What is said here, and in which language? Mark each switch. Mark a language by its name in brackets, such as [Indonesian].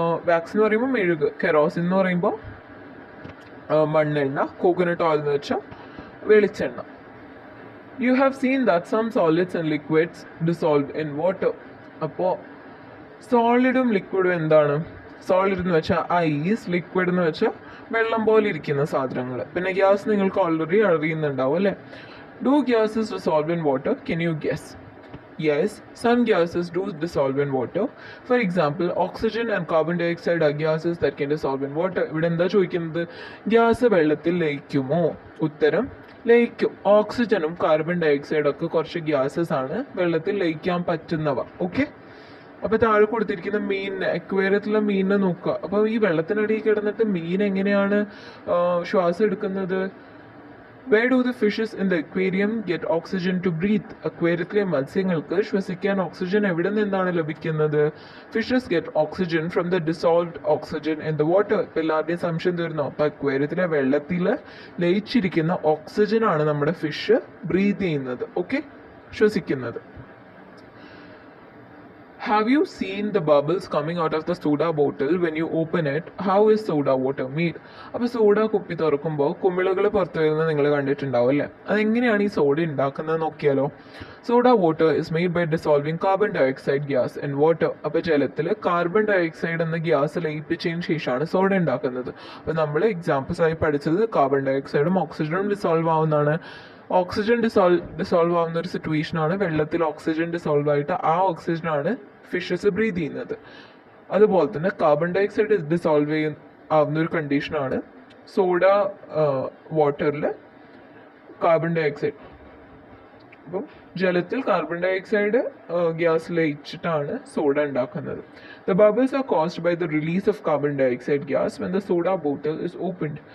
[Malayalam] Wax എന്ന് പറയുമ്പോൾ മെഴുക്, കെറോസിൻ എന്ന് പറയുമ്പോൾ മണ്ണെണ്ണ, കോക്കനട്ട് ഓയിൽ എന്ന് വെച്ചാൽ വെളിച്ചെണ്ണ. [English] You have seen that some solids and liquids dissolve in water. [Malayalam] അപ്പോൾ സോളിഡും ലിക്വിഡും എന്താണ്? സോളിഡ് എന്ന് വെച്ചാൽ ഐസ്, ലിക്വിഡ് എന്ന് വെച്ചാൽ വെള്ളം പോലെ ഇരിക്കുന്ന സാധനങ്ങൾ. പിന്നെ ഗ്യാസ് നിങ്ങൾക്ക് ഓൾറെഡി അറിയുന്നുണ്ടാവും അല്ലേ? [English] Do gases dissolve in water? Can you guess? Yes, some gases do dissolve in water. For example, oxygen and carbon dioxide are gases that can dissolve in water. [Malayalam] ഇവിടെ എന്താ ചോദിക്കുന്നത്? ഗ്യാസ് വെള്ളത്തിൽ ലയിക്കുമോ? ഉത്തരം ലയിക്കും. ഓക്സിജനും carbon ഡയോക്സൈഡും ഒക്കെ കുറച്ച് gases ആണ്, വെള്ളത്തിൽ ലയിക്കാൻ പറ്റുന്നവ. ഓക്കെ, അപ്പൊ താഴെ കൊടുത്തിരിക്കുന്ന മീനിനെ, അക്വേറിയത്തിലെ മീനിനെ നോക്കുക. അപ്പൊ ഈ വെള്ളത്തിനടിയിൽ കിടന്നിട്ട് മീൻ എങ്ങനെയാണ് ശ്വാസം എടുക്കുന്നത്? [English] Where do the fishes in the aquarium get oxygen to breathe? [Malayalam] അക്വേറിയത്തിലെ മത്സ്യങ്ങൾക്ക് ശ്വസിക്കാൻ ഓക്സിജൻ എവിടെ നിന്നാണ് ലഭിക്കുന്നത്? [English] Fishes get oxygen from the dissolved oxygen in the water. [Malayalam] ഇപ്പം എല്ലാവരുടെയും സംശയം തീർന്നോ? അപ്പം അക്വേറിയത്തിലെ വെള്ളത്തിൽ ലയിച്ചിരിക്കുന്ന ഓക്സിജൻ ആണ് നമ്മുടെ ഫിഷ് ബ്രീത്ത് ചെയ്യുന്നത്, okay, ശ്വസിക്കുന്നത്. [English] Have you seen the bubbles coming out of the soda bottle when you open it? How is soda water made? [Malayalam] അപ്പോൾ സോഡ കുപ്പി തുറക്കുമ്പോൾ കുമിളകൾ പുറത്തു വരുന്നത് നിങ്ങൾ കണ്ടിട്ടുണ്ടാവും അല്ലേ? അതെങ്ങനെയാണ് ഈ സോഡ ഉണ്ടാക്കുന്നത് നോക്കിയാലോ? [English] Soda water is made by dissolving carbon dioxide gas in water. [Malayalam] അപ്പോൾ ജലത്തിൽ കാർബൺ ഡയോക്സൈഡ് എന്ന ഗ്യാസ് ലയിപ്പിച്ചതിന് ശേഷമാണ് സോഡ ഉണ്ടാക്കുന്നത്. അപ്പോൾ നമ്മൾ എക്സാമ്പിൾസ് ആയി പഠിച്ചത് കാർബൺ ഡയോക്സൈഡും ഓക്സിജനും ഡിസോൾവ് ആവുന്നതാണ്. ഓക്സിജൻ ഡിസോൾവ് ആവുന്ന ഒരു സിറ്റുവേഷൻ ആണ് വെള്ളത്തിൽ ഓക്സിജൻ ഡിസോൾവ് ആയിട്ട് ആ ഓക്സിജനാണ് ഫിഷസ് ബ്രീത്ത് ചെയ്യുന്നത്. അതുപോലെ തന്നെ കാർബൺ ഡയോക്സൈഡ് ഡിസോൾവ് ആവുന്ന ഒരു കണ്ടീഷനാണ് സോഡ വാട്ടറിൽ കാർബൺ ഡയോക്സൈഡ്. അപ്പം ജലത്തിൽ കാർബൺ ഡയോക്സൈഡ് ഗ്യാസ് ലയിച്ചിട്ടാണ് സോഡ ഉണ്ടാക്കുന്നത്. [English] The bubbles are caused by the release of carbon dioxide gas when the soda bottle is opened.